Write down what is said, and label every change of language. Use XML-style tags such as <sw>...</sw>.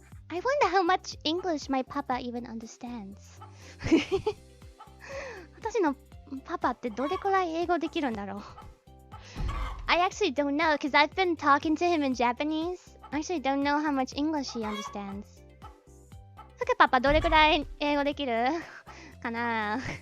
<en>I wonder how much English my papa even understands.</en> <ja>私のパパってどれくらい英語できるんだろう。</ja> <en>I actually don't know, because I've been talking to him in Japanese. I actually don't know how much English he understands.</en> <ja>ふけパパどれくらい英語できるかな。</ja>